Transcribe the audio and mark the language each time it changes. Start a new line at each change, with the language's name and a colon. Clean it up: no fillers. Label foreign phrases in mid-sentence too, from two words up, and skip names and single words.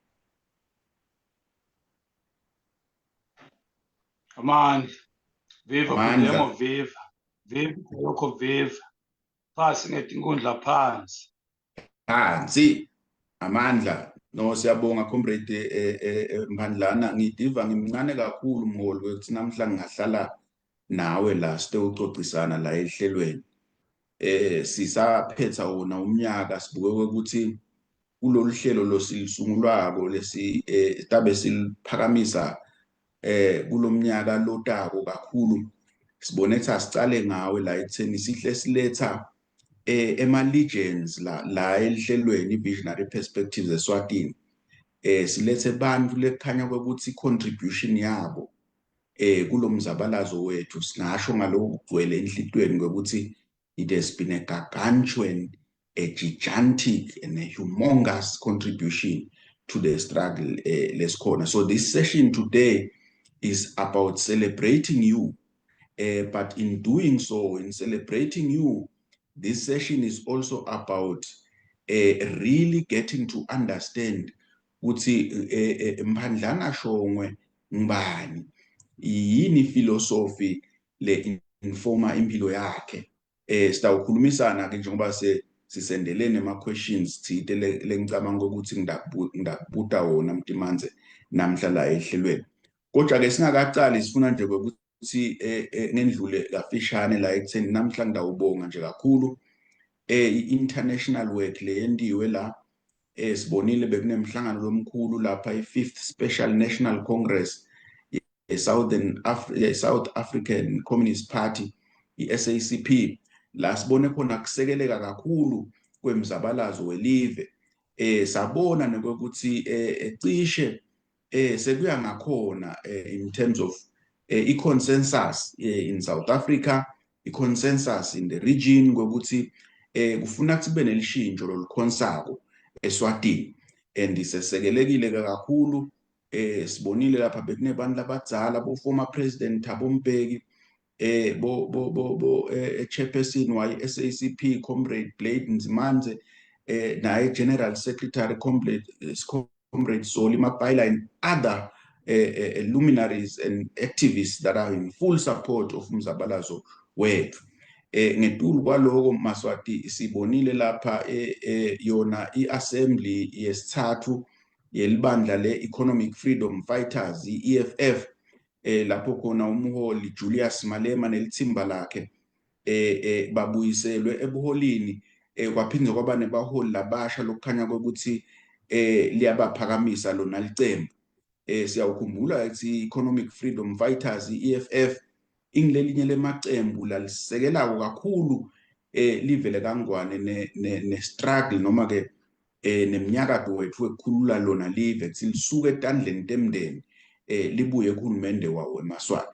Swati: Amandla, viva Bhidemo, viva lokho viva. Phasi ngetinkundla phansi. Phansi amandla no siyabonga comrade Mphandlana ngidiva ngimncane kakhulu mholi ukuthi namhla ngingahlala nawe la sitewucocisana la ehlelweni. Sisaphetha wona umnyaka sibuke ukuthi kulolu hlelo losilisungulwako lesi tabe siliphakamisa kulomnyaka lotako kakhulu sibone ukuthi asicale ngawe la ekutheni sihle siletha ema-legends la elihlelweni Visionary Perspectives eSwatini silethe bantu lekukhanya ukuthi i-contribution yabo kulomzabalazo wethu singasho ngalokho kugcwele enhlitweni ngokuthi
English: it has been a gargantuan, a gigantic and a humongous contribution to the struggle
Swati: lesikhona.
English: So this session today is about celebrating you, but in doing so, in celebrating you, this session is also about really getting to understand
Swati: ukuthi Mphandlana Shongwe ngubani, yini philosophy le informa impilo yakhe. Sitawukhulumisana ke njengoba sisendelene ama-questions thite lengicabanga ukuthi ngidakubuta wona Mtimanze namhla la ehlelweni. Kodwa ke singakacali sifuna nje ukuthi ngendlule kafishane la ekutheni namhla ngidawubonga nje kakhulu i-
English: international work
Swati: le yendiwe la sibonile bekunemhlangano lomkhulu lapha i-5th Special National Congress South African Communist Party i-SACP la sibone khona kusekeleka kakhulu kwemzabalazo welive sabona nokuthi cishe sekuya ngakhona
English: in terms of i-consensus in South Africa, i-consensus in the region
Swati: ngokuthi kufuna kube nelishintsho lolukhonsako eSwatini and sisekelekile kakhulu sibonile lapha bekunebantu labadzala bo
English: former president
Swati: Thabo Mbeki
English: chairperson wa SACP comrade Blade Nzimanze naye general secretary comrade Zoli Mapayila and other luminaries and activists that are in full support of
Swati: umzabalazo wethu. Ngetulu kwaloko Maswati sibonile lapha yona i-assembly yesithathu yelibandla le-Economic Freedom Fighters i-EFF lapho khona umholi Julius Malema nelithimba lakhe babuyiselwe ebuholini kwaphindze kwaba nebaholi labasha lokukhanya kokuthi liyabaphakamisa lona licembu. Siyawukhumbula ukuthi Economic Freedom Fighters i-EFF ingilelinye lemacembu lalisekelako kakhulu live leKaNgwane ne-struggle noma ke neminyakato wethu ekukhulula lona live kuthi lisuke etandleni temndeni libuye kuhulumende wawo eMaswati.